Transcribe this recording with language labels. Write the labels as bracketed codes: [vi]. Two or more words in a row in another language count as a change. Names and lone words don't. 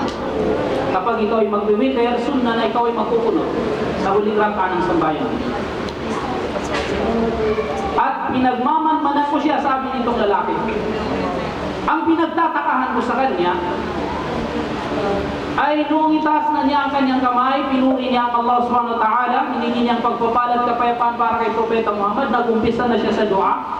[tl] Kapag ikaw ay mag-wither, sunnah na ikaw ay magkukunot sa huling raka'a ng sambayan. At pinagmamanmanan ko siya, sabi nitong lalaki. Ang pinagtatakahan ko sa kanya ay noong itaas na niya ang kanyang kamay, pinuri niya ang Allah [ar] سبحانه وتعالى, [tl] hiningi niyang pagpapalad kapayapaan para kay Propeta Muhammad, nagumpisa na siya sa dua.